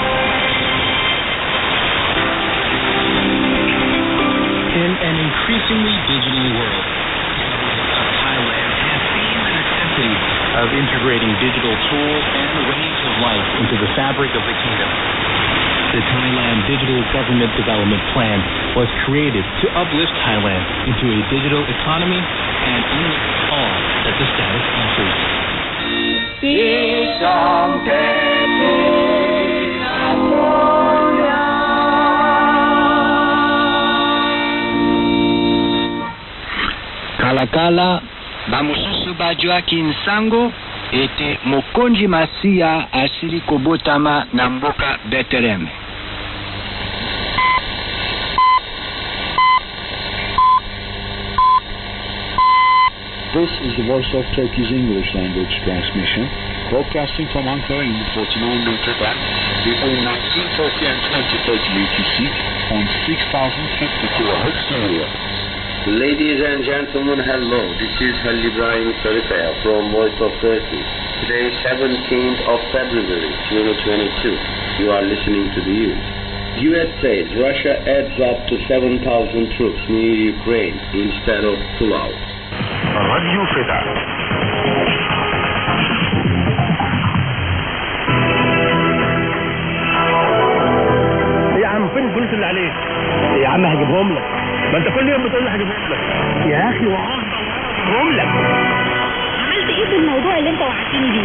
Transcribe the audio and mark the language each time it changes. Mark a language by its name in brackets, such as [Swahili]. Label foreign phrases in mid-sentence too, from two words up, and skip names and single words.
[English] In an increasingly digital world, Thailand has seen the necessity of integrating digital tools and ways of life into the fabric of the kingdom. The Thailand Digital Government Development Plan was created to uplift Thailand into a digital economy and unleash all that the status offers. [Lingala] Kalakala bamususu bajwa kinsango ete mokonji masia asili kobotama na mboka Betelem. [English] This is the Voice of Turkey's English language transmission, broadcasting from Ankara in the 49-meter band between 1930 and 2030 UTC on 6,050 kHz area. Ladies and gentlemen, hello. This is Halil Ibrahim Sarıkaya from Voice of Turkey. Today, 17th of February, 2022. You are listening to the news. U.S. says Russia adds up to 7,000 troops near Ukraine instead of pull out. Radio Freda. [Arabic] يا عم فين الفلوس اللي عليك؟ يا عم هجيبهم لك. ما انت كل يوم بتقول لي هجيبهم لك. يا اخي وعهد هجيبهم لك. عملت ايه في الموضوع اللي انت وعدتني بيه؟